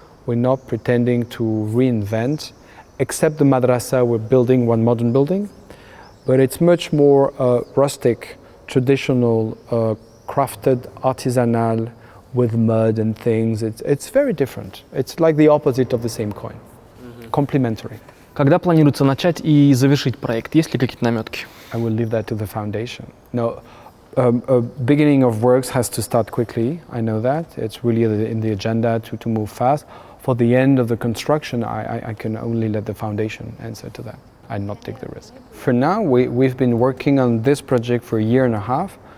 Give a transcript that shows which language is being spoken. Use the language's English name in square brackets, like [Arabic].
[English] We're not pretending to reinvent, except the madrasa, we're building one modern building. But it's much more rustic, traditional, crafted, artisanal, with mud and things. It's very different. It's like the opposite of the same coin. Complementary. [Russian] Когда планируется начать и завершить проект? Есть ли какие-то наметки? [English] I will leave that to the foundation. No, beginning of works has to start quickly. I know that. It's really in the agenda to move fast. For the end of the construction, I can only let the foundation answer to that. I not take the risk. For now, we've been working on this project for a year and a half.